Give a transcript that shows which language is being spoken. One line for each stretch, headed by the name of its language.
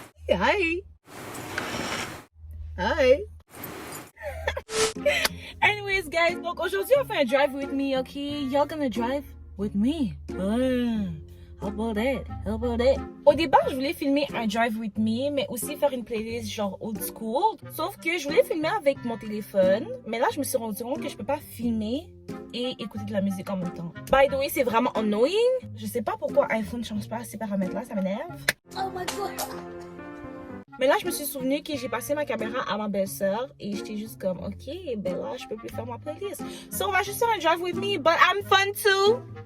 English: Hi! Hi! Anyways guys,
French: donc aujourd'hui on fait un
English: drive with me, ok? Y'all gonna drive with me? How about that?
French: Au départ, je voulais filmer un
English: drive with me,
French: mais aussi faire une playlist genre old school. Sauf que je voulais filmer avec mon téléphone, mais là je me suis rendu compte que je peux pas filmer et écouter de la musique en même temps.
English: By the way,
French: c'est vraiment annoying. Je sais pas pourquoi iPhone ne change pas ces paramètres-là, ça m'énerve.
English: Oh my god!
French: Mais là, je me suis souvenu que j'ai passé ma caméra à ma belle-sœur et j'étais juste comme, ok, ben là, je peux plus faire ma playlist.
English: So,
French: on va juste faire un
English: drive with me, but I'm fun too.